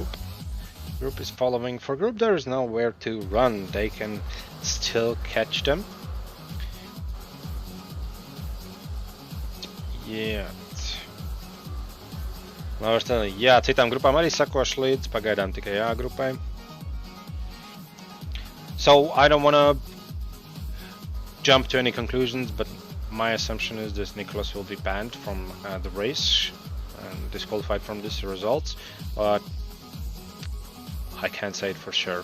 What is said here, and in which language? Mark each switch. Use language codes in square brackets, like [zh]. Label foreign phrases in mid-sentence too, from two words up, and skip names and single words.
[en] Group is following. For group, there is nowhere to run. They can still catch them. [lv] Jā, citām grupām arī sakošu līdz, pagaidām tikai grupai. [en] So I don't want to jump to any conclusions, but my assumption is that Nicholas will be banned from the race and disqualified from these results, but I can't say it for sure.